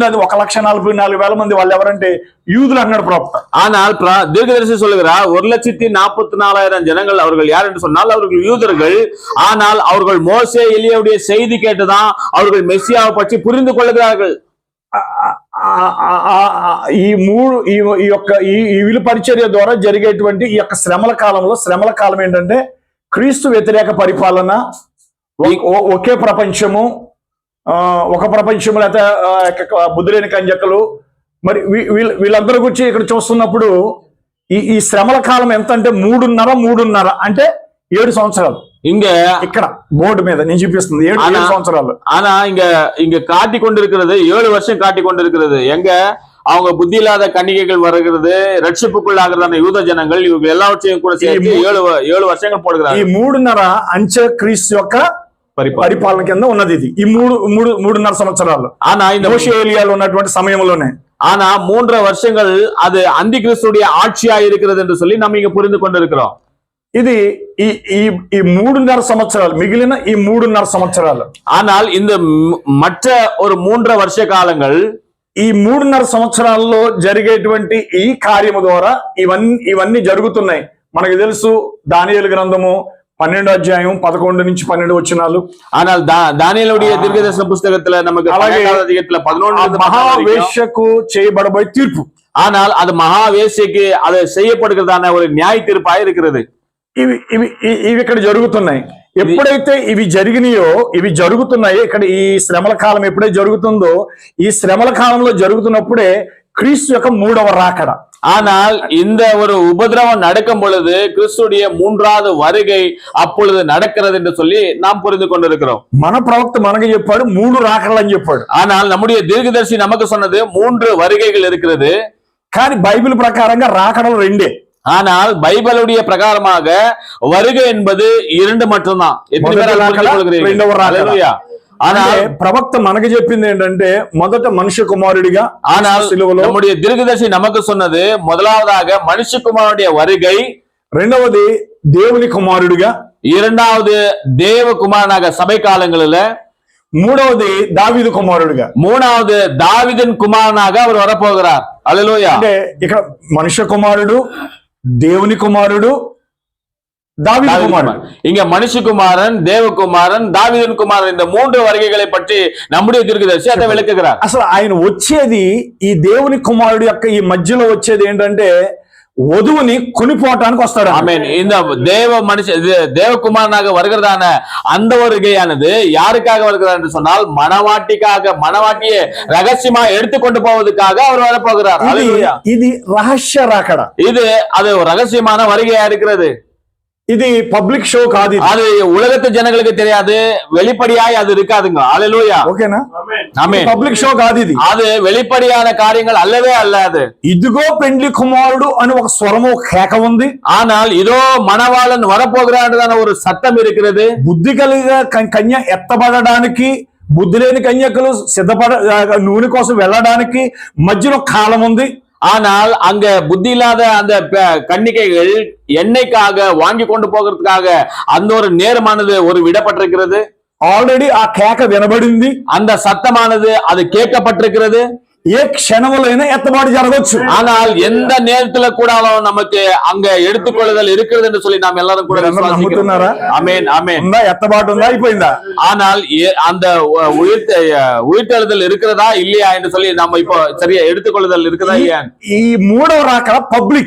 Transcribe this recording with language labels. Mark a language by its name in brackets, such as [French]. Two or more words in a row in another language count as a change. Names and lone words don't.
[Telugu] అది 1,44,000 మంది. వాళ్ళు ఎవరంటే యూదులు అన్నాడు ప్రవక్త. [Tamil] ஆனால் தீர்க்கதரிசி சொல்லுகிறார் 1,44,000 ஜனங்கள். அவர்கள் யார் என்று சொன்னால் அவர்கள் யூதர்கள். ஆனால் அவர்கள் மோசே எலியாவுடைய செய்தி கேட்டுதான் அவர்கள் மெஸ்ஸியாவை பற்றி புரிந்து கொள்கிறார்கள். [Telugu] ఈ యొక్క విలు పరిచర్య ద్వారా జరిగేటువంటి ఈ యొక్క శ్రమల కాలం ఏంటంటే క్రీస్తు వ్యతిరేక పరిపాలన, ఒకే ప్రపంచము, ఒక ప్రపంచము, లేకపోతే బుద్ధి లేని కన్యకలు. మరి వీళ్ళందరి గురించి ఇక్కడ చూస్తున్నప్పుడు ఈ శ్రమల కాలం ఎంత అంటే 3.5 అంటే 7 సంవత్సరాలు. [Tamil] இங்க [Telugu] ఇక్కడ బోర్డు మీద నేను చూపిస్తుంది 7 సంవత్సరాలు. [Tamil] ஆனா இங்க காட்டி கொண்டிருக்கிறது 7 வருஷம் காட்டி கொண்டிருக்கிறது. எங்க அவங்க புத்தி இல்லாத கன்னிகைகள் வருகிறது, ரட்சிப்புக்குள்ளாகிறதான யூத ஜனங்கள், இவங்க எல்லாவற்றையும் கூட சேர்த்து 7 வருஷங்கள் போடுகிறாங்க. [Telugu] ఈ 3.5 అంత్యక్రీస్తు యొక్క పరిపాలన కింద ఉన్నది. ఇది ఈ 3.5 సంవత్సరాలు. [Tamil] ஆனா இந்த [Telugu] మోషే ఏలియాలో ఉన్నటువంటి సమయంలోనే. [Tamil] ஆனா 3 வருஷங்கள் அது அந்தி கிறிஸ்துடைய ஆட்சியா இருக்கிறது என்று சொல்லி நம்ம இங்க புரிந்து கொண்டிருக்கிறோம். [Telugu] ఇది ఈ 3.5 సంవత్సరాలు, మిగిలిన ఈ 3.5 సంవత్సరాలు. [Tamil] ஆனால் இந்த மற்ற ஒரு 3 வருஷ காலங்கள், [Telugu] ఈ 3.5 సంవత్సరాల్లో జరిగేటువంటి ఈ కార్యము ద్వారా ఇవన్నీ జరుగుతున్నాయి. మనకు తెలుసు దానియేలు గ్రంథము 12వ అధ్యాయం 11 నుంచి 12 వచనాలు. [Tamil] ஆனால் దానియేలుடைய దీర్ఘదర్శన పుస్తకத்துல நமக்கு [Telugu] 12వ అధ్యాయంలో [Tamil] 11 [Telugu] మహావేశ్యకు చేయబడబోయే తీర్పు. [Tamil] ஆனால் அது மகாவேశ్యకి அது செய்யப்படுகிறதான ஒரு நியாய தீர்ப்பாக இருக்கிறது. [Telugu] ఇవి ఇక్కడ జరుగుతున్నాయి. ఎప్పుడైతే ఇవి జరుగుతున్నాయి, ఇక్కడ ఈ శ్రమల కాలం ఎప్పుడైతే జరుగుతుందో, ఈ శ్రమల కాలంలో జరుగుతున్నప్పుడే క్రీస్తు యొక్క 3వ రాకడ. [Tamil] ஆனால் இந்த ஒரு உபதிரவம் நடக்கும் பொழுது கிறிஸ்துடைய மூன்றாவது வருகை அப்பொழுது நடக்கிறது என்று சொல்லி நாம் புரிந்து கொண்டிருக்கிறோம். [Telugu] మన ప్రవక్త మనకు చెప్పాడు 3 రాకడలు అని చెప్పాడు. [Tamil] ஆனால் நம்முடைய தீர்க்கதரிசி நமக்கு சொன்னது 3 வருகைகள் இருக்கிறது. [Telugu] కానీ బైబిల్ ప్రకారంగా రాకడలు 2. [Tamil] ஆனால் பைபிளுடைய பிரகாரமாக வருகை என்பது 2 மட்டும்தான். எத்தனை பேர் அதை புரிந்து கொள்கிறீர்கள்? ஆனால் [Telugu] ప్రవక్త మనకు చెప్పింది ఏంటంటే మొదట మనుష్య కుమారుడిగా, [Tamil] ஆனால் நம்முடைய தீர்க்கதரிசி நமக்கு சொன்னது முதலாவதாக மனுஷகுமாரனுடைய வருகை, [Telugu] రెండవది దేవుని కుమారుడిగా, [Tamil] இரண்டாவது தேவகுமாரனாக சபை காலங்களில், [Telugu] మూడవది దావీదు కుమారుడిగా, [Tamil] மூணாவது தாவீதின் குமாரனாக அவர் வரப்போகிறார். அல்லேலூயா. [Telugu] అంటే ఇక్కడ మనుష్య కుమారుడు, దేవుని కుమారుడు, దావీదు కుమారుడు. [Tamil] இங்க மனுஷகுமாரன், தேவகுமாரன், தாவீதின் குமாரன், இந்த 3 வருகைகளை பற்றி நம்முடைய தீர்க்கதரிசி அதை விளக்குகிறார். [Telugu] అసలు ఆయన వచ్చేది ఈ దేవుని కుమారుడు యొక్క ఈ మధ్యలో వచ్చేది ఏంటంటే వధువుని కొనిపోవటానికి వస్తాడు. [Tamil] ஆமென். இந்த தேவகுமாரனாக வருகிறதான அந்த வருகையானது யாருக்காக வருகிறார் என்று சொன்னால் மணவாட்டிக்காக, மணவாட்டியை ரகசியமா எடுத்துக்கொண்டு போவதற்காக அவர் வரப்போகிறார். [Telugu] ఇది రహస్య రాకడ. [Tamil] இது அது ரகசியமான வருகையா இருக்கிறது. [Telugu] ఇది [English] public show [Telugu] కాదు. [Tamil] அது உலகத்து ஜனங்களுக்கு தெரியாது, வெளிப்படையாய் அது இருக்காதுங்க. அல்லேலூயா. [Telugu] ఓకేనా? [Tamil] ஆமென். [English] public show [Telugu] కాదు ఇది. [Tamil] அது வெளிப்படையான காரியங்கள் அல்லவே அல்ல. அது [Telugu] ఇదిగో పెండ్లి కుమారుడు అని ఒక స్వరము కేక ఉంది. [Tamil] ஆனால் இதோ మణవాళన్ வரப்போகிறான் ஒரு சத்தம் இருக்கிறது. [Telugu] బుద్ధి కలిగిన కన్య ఎత్తబడడానికి, బుద్ధి లేని కన్యకలు నూనె కోసం వెళ్ళడానికి మధ్యలో కాలం ఉంది. [Tamil] ஆனால் அங்க புத்தி இல்லாத அந்த கன்னிகைகள் எண்ணெய்க்காக வாங்கி கொண்டு போகிறதுக்காக அந்த ஒரு நேரமானது ஒரு விடப்பட்டிருக்கிறது. [Telugu] ఆల్రెడీ ఆ కేక వినబడింది, [Tamil] அந்த சத்தமானது அது கேட்கப்பட்டிருக்கிறது. [Telugu] ఏ క్షణములైనా ఎత్తబాటు జరగవచ్చు. [Tamil] ஆனால் எந்த நேரத்துல கூட நமக்கு அங்க எடுத்துக்கொள்ளுதல் இருக்கிறது என்று சொல்லி நாம் எல்லாரும் கூட [Telugu] నమ్ముతున్నారా? [Tamil] ஆமென், ஆமென். [Telugu] ఉందా? ఎత్తబాటు ఉందా? అయిపోయిందా? [Tamil] ஆனால் அந்த உயிர்த்தெழுதல் இருக்கிறதா இல்லையா என்று சொல்லி நாம இப்போ சரியா எடுத்துக்கொள்ளுதல் இருக்குதா இல்லையா? [Telugu] ఈ మూడవ రాకడ పబ్లిక్.